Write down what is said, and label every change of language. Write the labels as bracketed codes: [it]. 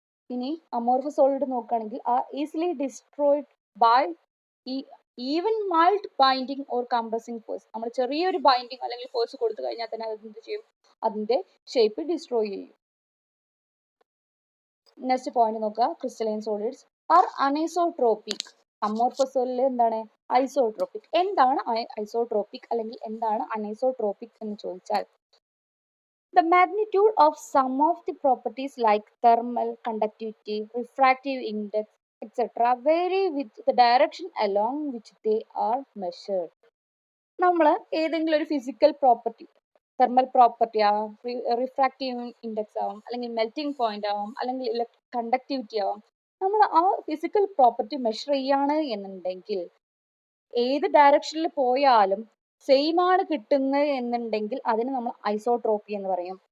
[ml] ഇനി amorphous solid നോക്കുകയാണെങ്കിൽ [en] Are easily destroyed by even mild binding or compressing force. [ml] നമ്മൾ ചെറിയൊരു ബൈൻഡിങ് അല്ലെങ്കിൽ ഫോഴ്സ് കൊടുത്തു കഴിഞ്ഞാൽ തന്നെ അത് എന്ത് ചെയ്യും? അതിന്റെ ഷേപ്പ് ഡിസ്ട്രോയ് ചെയ്യും. [en] next point [ml] നോക്കുക. [en] Crystalline solids are anisotropic. [ml] Amorphous solid എന്താണ്? ഐസോട്രോപിക്. എന്താണ് ഐസോട്രോപിക് അല്ലെങ്കിൽ എന്താണ് അനൈസോട്രോപിക് എന്ന് ചോദിച്ചാൽ [en] the magnitude of some of the properties like thermal conductivity, refractive index, etc. vary with the direction along which they are measured. [ml] നമ്മൾ ഏതെങ്കിലും ഒരു physical property, thermal property ആവാം, റിഫ്രാക്റ്റീവ് ഇൻഡെക്സ് ആവാം, അല്ലെങ്കിൽ മെൽറ്റിംഗ് പോയിന്റ് ആവാം, അല്ലെങ്കിൽ കണ്ടക്ടിവിറ്റി ആവാം, നമ്മൾ ആ ഫിസിക്കൽ പ്രോപ്പർട്ടി മെഷർ ചെയ്യാണ് എന്നുണ്ടെങ്കിൽ ഏത് ഡയറക്ഷനിൽ പോയാലും സെയിം ആണ് കിട്ടുന്നത് എന്നുണ്ടെങ്കിൽ അതിന് നമ്മൾ ഐസോട്രോപ്പി എന്ന് പറയും.